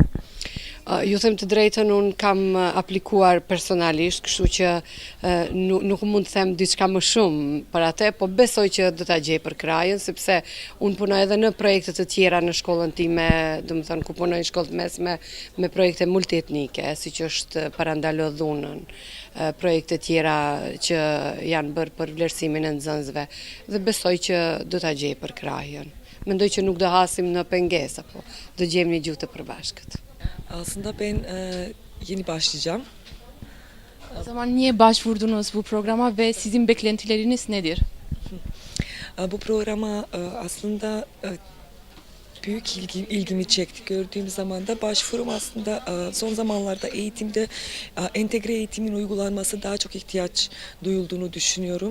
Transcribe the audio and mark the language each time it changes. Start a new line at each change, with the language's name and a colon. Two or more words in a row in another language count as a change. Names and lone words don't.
Albanian: Ju them të drejtën, unë kam aplikuar personalisht, kështu që nuk mund të them diçka më shumë për atë, po besoj që do ta gjej për krajën, sepse unë punoj edhe në projekte të tjera në shkollën time, domethënë ku punoj në shkollë të mesme me projekte multietnike, siç është Parandalo Dhunën, projekte tjera që janë bërë për vlerësimin e nxënësve dhe besoj që do ta gjej për krajën. Mendoj që nuk do hasim në pengesa, po do gjejmë një gjuhë të përbashkët.
Turkish: Aslında ben yeni başlayacağım. O zaman niye başvurdunuz bu programa ve sizin beklentileriniz nedir? Bu programa aslında büyük ilgimi çekti. Gördüğüm zaman da başvurum aslında son zamanlarda eğitimde entegre eğitimin uygulanması daha çok ihtiyaç duyulduğunu düşünüyorum.